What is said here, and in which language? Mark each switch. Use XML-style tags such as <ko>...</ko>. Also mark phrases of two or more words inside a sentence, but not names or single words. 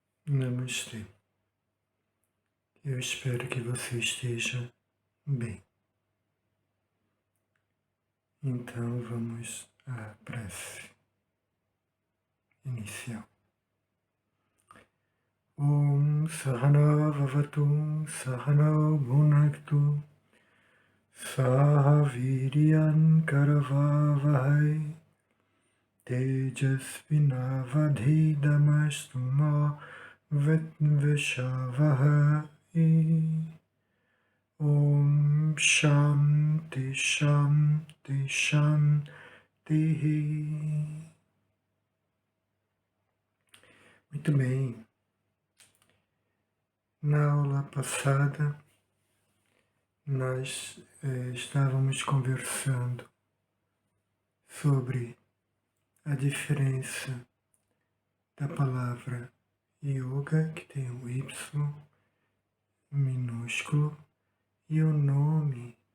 <pt>Namastê. Eu espero que você esteja bem. Então vamos à prece inicial.</pt> <sa>ॐ सह नाववतु सह नौ भुनक्तु सह वीर्यं करवावहै तेजस्विनावधीतमस्तु मा विद्विषावहै. ॐ शान्तिः शान्तिः शान्तिः.</sa> <pt>Muito bem. Na aula passada, nós estávamos conversando sobre a diferença da palavra yoga, que tem um Y minúsculo, e o nome</pt>